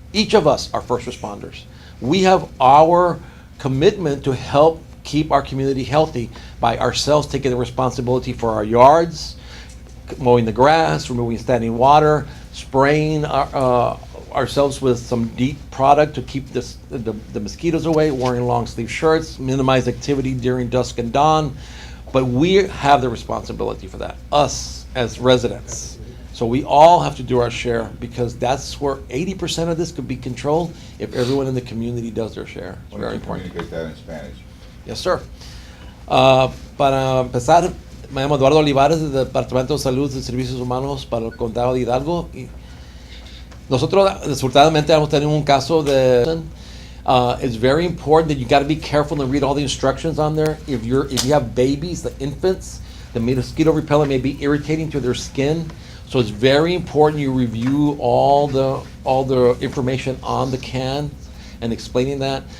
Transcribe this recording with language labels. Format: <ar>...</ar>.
<en>Each of us are first responders. We have our commitment to help keep our community healthy by ourselves taking the responsibility for our yards, mowing the grass, removing standing water, spraying ourselves with some DEET product to keep the mosquitoes away, wearing long sleeve shirts, minimize activity during dusk and dawn. But we have the responsibility for that, us as residents. So we all have to do our share, because that's where 80% of this could be controlled if everyone in the community does their share. It's very important. Communicate that in Spanish. Yes, sir.</en> <es>Para empezar, me llamo Eduardo Olivarez del Departamento de Salud y Servicios Humanos para el Condado de Hidalgo. Y nosotros, desafortunadamente, hemos tenido un caso de...</es> <en>it's very important that you got to be careful and read all the instructions on there. If you have babies, the infants, the mosquito repellent may be irritating to their skin. So it's very important you review all the information on the can and explaining that.</en>